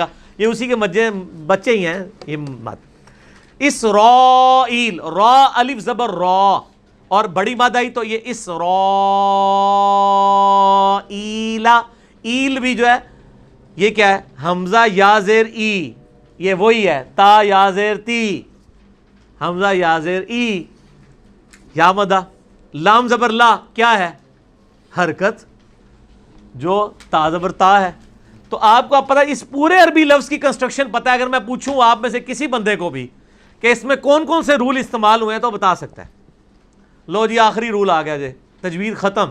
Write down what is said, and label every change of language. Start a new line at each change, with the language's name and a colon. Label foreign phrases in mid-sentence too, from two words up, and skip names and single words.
Urdu: یہ اسی کے بچے ہی ہیں یہ مد. اسرائیل, را الف زبر را, اور بڑی مد آئی تو یہ اسرائیل. ایل بھی جو ہے یہ کیا ہے, حمزہ یا زیر ای, یہ وہی ہے تا یا زیر تی, حمزہ یا زیر ای, یا مدہ. لام زبر لا کیا ہے, حرکت, جو تا زبر تا ہے. تو آپ کو پتہ, اس پورے عربی لفظ کی کنسٹرکشن پتہ ہے. اگر میں پوچھوں آپ میں سے کسی بندے کو بھی کہ اس میں کون کون سے رول استعمال ہوئے ہیں تو بتا سکتا ہے. لو جی آخری رول آ گیا جی, تجوید ختم.